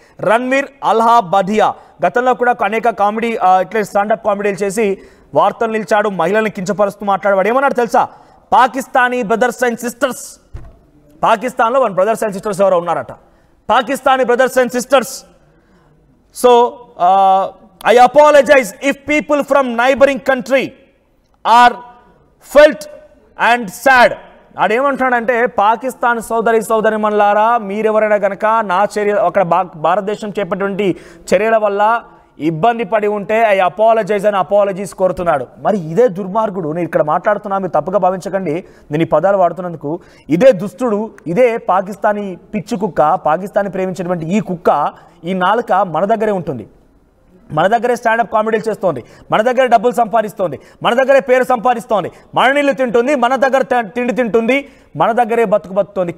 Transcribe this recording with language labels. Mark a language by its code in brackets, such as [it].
[te] రణ్వీర్ అల్హా బధియా గతంలో కూడా అనేక కామెడీ ఇట్లా స్టాండప్ కామెడీలు చేసి వార్తలు నిలిచాడు, మహిళలను కించపరుస్తూ మాట్లాడు. వాడు ఏమన్నాడు తెలుసా? [en] Pakistani brothers and sisters, పాకిస్తాన్లో one brothers and sisters [te] ఎవరో ఉన్నారట, [en] Pakistani brothers and sisters. So I apologize if people from neighboring country are felt and sad. [te] అదేమంటున్నాడంటే, Pakistan సోదరి మనులారా, మీరెవరైనా కనుక నా చర్య అక్కడ భారతదేశం చేపట్టినటువంటి చర్యల వల్ల ఇబ్బంది పడి ఉంటే [en] I apologize [te] అని అపాలజీస్ కోరుతున్నాడు. మరి ఇదే దుర్మార్గుడు, నేను ఇక్కడ మాట్లాడుతున్నా, మీరు తప్పుగా భావించకండి నేను ఈ పదాలు వాడుతున్నందుకు, ఇదే దుస్తుడు, ఇదే పాకిస్తానీ పిచ్చి కుక్క, పాకిస్తాన్ని ప్రేమించినటువంటి ఈ కుక్క, ఈ నాలుక మన దగ్గరే ఉంటుంది, మన దగ్గరే స్టాండప్ కామెడీలు చేస్తోంది, మన దగ్గర డబ్బులు సంపాదిస్తోంది, మన దగ్గరే పేరు సంపాదిస్తోంది, మన నీళ్ళు తింటుంది, మన దగ్గర తిండి తింటుంది, మన దగ్గరే బతుకుతోంది.